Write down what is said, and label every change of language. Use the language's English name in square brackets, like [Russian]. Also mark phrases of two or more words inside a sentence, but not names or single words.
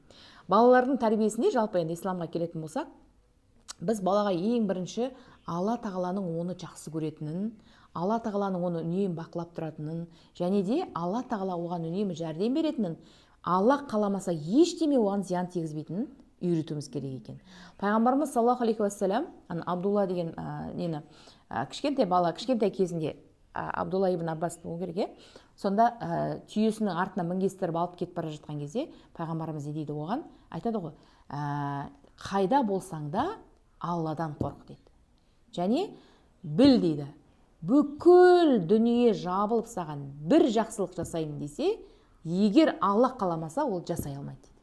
[Kazakh] Балалардың тәрбиесінде жалпы енді исламға келетін болсақ, біз балаға ең бірінші Алла тағаланың оны жақсы көретінін, Алла тағаланың оны үнемі бақылап тұратынын, және де Алла тағала оған үнемі жәрдем беретінін, Алла қаламаса ештеме оған зиян тигізбейтінін үйретуіміз керек екен. Пайғамбарымыз [Arabic] صلى الله عليه وسلم, [Kazakh] Абдулла деген кішкентай бала, кішкентай кезінде Абдулла ибн Аббас болу керек, сонда түйесінің артына мінгестіріп алып кетіп бара жатқан кезде пайғамбарымыз не дейді оған, айтады ғой, қайда болсаң да Алладан қорық дейді. Және біл дейді, бүкіл дүние жабылып саған бір жақсылық жасаймын десе, егер Алла қаламаса, ол жасай алмайды дейді.